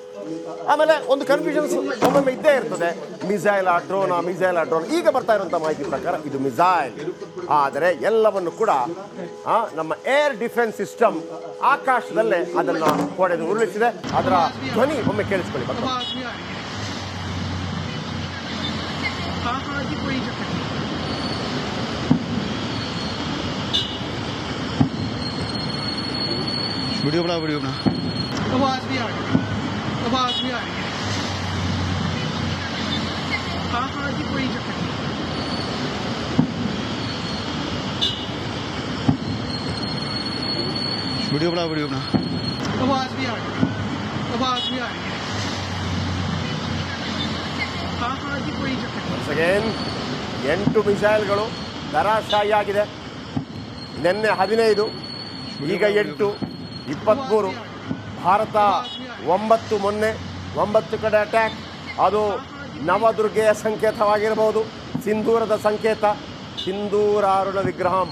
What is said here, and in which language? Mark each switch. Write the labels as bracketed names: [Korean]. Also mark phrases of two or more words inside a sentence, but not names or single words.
[Kannada] ಆಮೇಲೆ ಒಂದು ಕನ್ಫ್ಯೂಷನ್ಸ್ ಒಮ್ಮೊಮ್ಮೆ ಇದ್ದೇ ಇರ್ತದೆ, ಮಿಸೈಲ್ ಆ ಡ್ರೋನ್. ಈಗ ಬರ್ತಾ ಇರುವಂಥ ಮಾಹಿತಿ ಪ್ರಕಾರ ಇದು ಮಿಸೈಲ್. ಆದರೆ ಎಲ್ಲವನ್ನು ಕೂಡ ನಮ್ಮ [English] air defense system [Kannada] ಆಕಾಶದಲ್ಲೇ ಅದನ್ನು ಹೊಡೆದು ಉರುಳಿಸಿದೆ. ಅದರ ಧ್ವನಿ ಒಮ್ಮೆ ಕೇಳಿಸ್ಕೊಳ್ಳಿ. [Hindi] वीडियो बना आवाज भी आ रही है हाँ जी कोई चक्कर नहीं वीडियो बना आवाज भी आ रही है हाँ जी कोई चक्कर नहीं. [Kannada] 8 ಮಿಸೈಲ್ಗಳು ಧರಾಶಾಯಿಯಾಗಿದೆ. ನಿನ್ನೆ 15, ಈಗ 8, 23. ಭಾರತ 9 ಮೊನ್ನೆ 9 ಕಡೆ ಅಟ್ಯಾಕ್. ಅದು ನವದುರ್ಗೆಯ ಸಂಕೇತವಾಗಿರಬಹುದು, ಸಿಂಧೂರದ ಸಂಕೇತ, [Sanskrit] ಸಿಂಧೂರಾರುಣ ವಿಗ್ರಹಂ.